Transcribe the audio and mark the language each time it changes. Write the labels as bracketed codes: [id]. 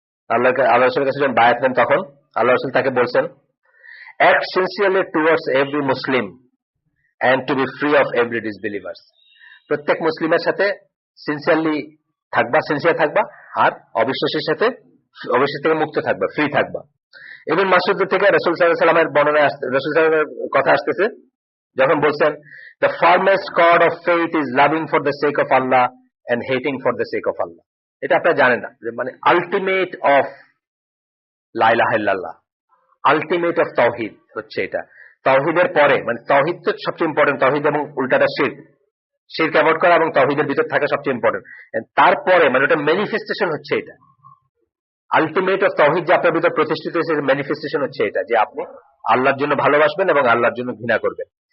[bn] আল্লাহ রাসূলের কাছে যখন বায়াত নেন তখন আল্লাহ রাসূল তাকে বলছেন, [en] act sincerely towards every Muslim and to be free of every disbelievers. [bn] প্রত্যেক মুসলিমের সাথে সিনসিয়ারলি থাকবা, সিনসিয়ার থাকবা, আর অবিশ্বাসের সাথে অবিশ্বাস থেকে মুক্ত থাকবা, ফ্রি থাকবা। ইবন মাসউদ থেকে রাসূল সাল্লাল্লাহু আলাইহি ওয়াসাল্লামের বর্ণনায় রাসূল সাল্লাল্লাহু আলাইহি ওয়াসাল্লামের কথা আসতেছে, যখন বলছেন, [en] the firmest cord of faith is loving for the sake of Allah and hating for the sake of Allah. [bn] এটা আপনারা জানেন না, মানে আলটিমেট অফ লা ইলাহা ইল্লাল্লাহ, আলটিমেট অফ তাওহীদ হচ্ছে এটা। তাওহীদের পরে, মানে তাওহীদ তো সবচেয়ে ইম্পর্টেন্ট, তাওহীদ এবং উল্টাটা শিরক, শিরক অ্যাভয়েড করা এবং তাওহীদের ভিতর থাকা সবচেয়ে ইম্পর্টেন্ট। তারপরে মানে ওটা ম্যানিফেস্টেশন হচ্ছে এটা, আলটিমেট অফ তাওহীদ যে আপনার ভিতর প্রতিষ্ঠিত হয়েছে, ম্যানিফেস্টেশন হচ্ছে এটা যে আপনি আল্লাহর জন্য ভালোবাসবেন এবং আল্লাহর জন্য ঘৃণা করবেন।